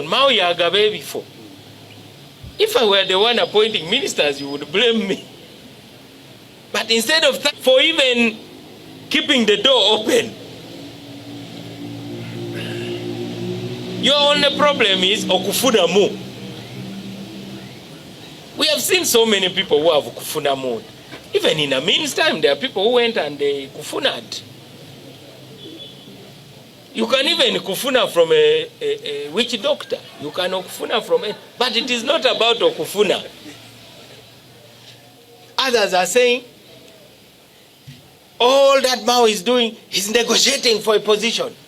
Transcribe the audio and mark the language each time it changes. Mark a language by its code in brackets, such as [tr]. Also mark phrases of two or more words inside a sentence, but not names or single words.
[lg] Mao yagabe before. [en] If I were the one appointing ministers, you would blame me. But instead of that, for even keeping the door open, your only problem is [lg] okufuna mu. [en] We have seen so many people who have [lg] kufuna mu. [en] Even in a means time, there are people who went and they kufunad. You can even kufuna from a witch doctor. You can kufuna from it. But it is not about okufuna. Others are saying, all that Mao is doing, he's negotiating for a position.